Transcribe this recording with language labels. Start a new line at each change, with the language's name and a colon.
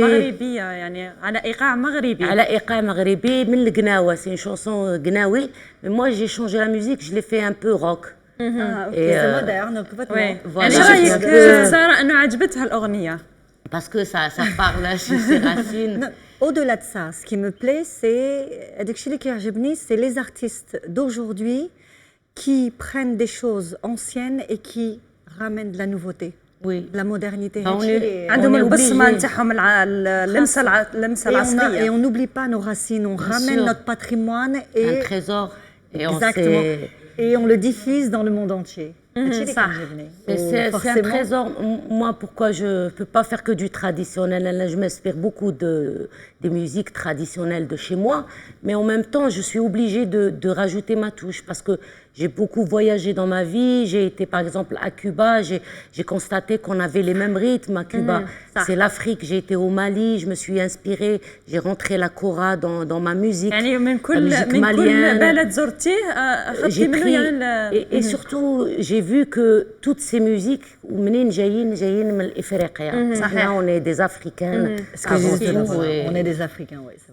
Arabic: مغربية يعني على إيقاع مغربي. على إيقاع مغربي من القناوة.
French: C'est une chanson gnawi. Mais moi j'ai changé la musique, je l'ai fait un peu rock. C'est moderne complètement.
Arabic: يعني رأيك سارة أنه عجبتها الأغنية؟
French: Parce que ça parle sur ses racines. Au-delà de ça, ce qui me plaît, c'est les artistes d'aujourd'hui qui prennent des choses anciennes et qui ramènent de la nouveauté. Oui. La modernité.
Arabic: عندهم البصمة نتاعهم اللمسة العصرية.
French: Et on n'oublie pas nos racines, on ramène notre patrimoine et un trésor. Et exactement. Et on le diffuse dans le monde entier. C'est un trésor. Moi, pourquoi je ne peux pas faire que du traditionnel? Là, je m'inspire beaucoup des musiques traditionnelles de chez moi, mais en même temps, je suis obligée de rajouter ma touche parce que j'ai beaucoup voyagé dans ma vie. J'ai été, par exemple, à Cuba. J'ai constaté qu'on avait les mêmes rythmes à Cuba. C'est l'Afrique. J'ai été au Mali. Je me suis inspirée. J'ai rentré la kora dans ma musique.
Arabic: يعني من كل بلد زرتيه أخذتي منه يعني.
French: Et surtout, j'ai vu que toutes ces musiques
Arabic: منين جايين من الإفريقيا. صحيح.
French: On est des Africains. On est des Africains, oui.